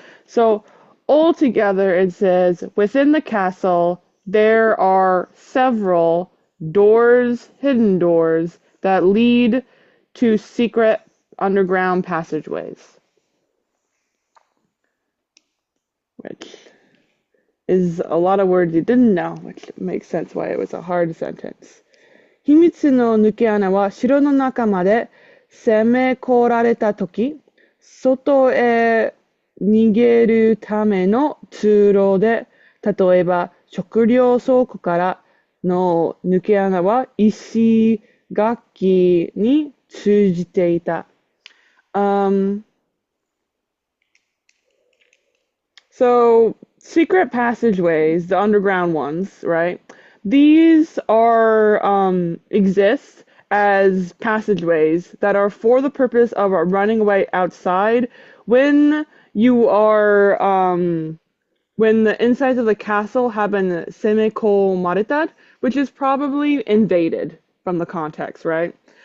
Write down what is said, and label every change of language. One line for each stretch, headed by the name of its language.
English: So altogether it says, within the castle, there are several doors, hidden doors, that lead to secret underground passageways. which is a lot of words you didn't know, which makes sense why it was a hard sentence.
Japanese: 秘密の抜け穴は城の中まで攻め込られたとき、外へ逃げるための通路で、例えば食料倉庫からの抜け穴は石垣に通じていた。
English: So secret passageways, the underground ones, right? These are exist as passageways that are for the purpose of running away outside when you are when the insides of the castle have been semikomaretad, which is probably invaded from the context, right?